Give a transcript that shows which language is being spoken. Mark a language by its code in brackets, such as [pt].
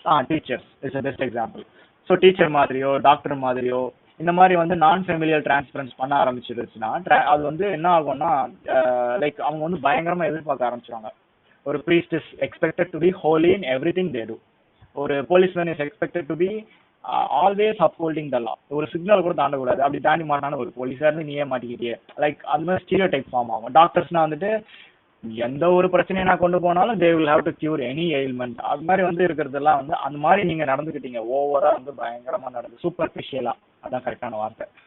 [en] Teachers is a best example. [ta] So teacher மாதிரியோ doctor மாதிரியோ இந்த மாதிரி வந்து நான் ஃபெமிலியர் டிரான்ஸ்பரன்ஸ் பண்ண ஆரம்பிச்சிருச்சுன்னா அது வந்து என்ன ஆகும்னா லைக் அவங்க வந்து பயங்கரமா எதிர்பார்க்க ஆரம்பிச்சிருவாங்க. [en] ஒரு priest is expected to be holy in everything they do. ஒரு policeman is expected to be always upholding the law. [ta] ஒரு சிக்னல் கூட தாண்டக்கூடாது, அப்படி தாண்டி மாட்டான ஒரு போலீஸா இருந்து நீயே மாட்டிக்கிட்டே லைக் அது மாதிரி ஸ்டீரியோ டைப் ஃபார்ம் ஆகும். டாக்டர்ஸ்னா வந்துட்டு எந்த ஒரு பிரச்சனையை நான் கொண்டு போனாலும் [en] they will have to cure any ailment. [ta] அது மாதிரி வந்து இருக்கிறதெல்லாம் வந்து அந்த மாதிரி நீங்க நடந்துக்கிட்டீங்க ஓவரா வந்து பயங்கரமா நடந்து சூப்பர்ஃபிஷியலா, அதான் கரெக்டான வார்த்தை.